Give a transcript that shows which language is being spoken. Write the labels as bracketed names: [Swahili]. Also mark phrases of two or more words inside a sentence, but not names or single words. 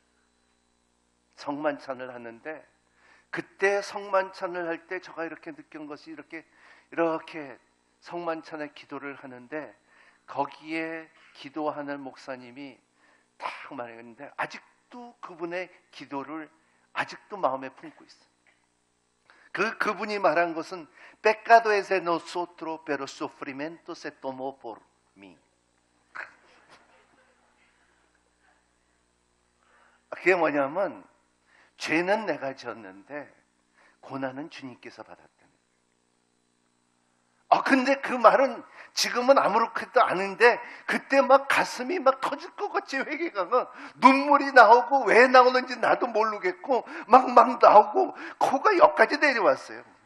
[Korean] 성만찬을 하는데, 그때 성만찬을 할 때 제가 이렇게 느낀 것이 이렇게 성만찬의 기도를 하는데, 거기에 기도하는 목사님이 딱 말했는데 아직도 그분의 기도를 아직도 마음에 품고 있어요. 그분이 말한 것은 [Spanish] Pecado es de nosotros, pero sufrimiento se tomó por mí. [Korean] 그게 뭐냐면, 죄는 내가 지었는데 고난은 주님께서 받았다는. 근데 그 말은 지금은 아무렇지도 않은데 그때 막 가슴이 막 터질 것 같이 회개가 눈물이 나오고, 왜 나오는지 나도 모르겠고 막 나오고 코가 여기까지 내려왔어요.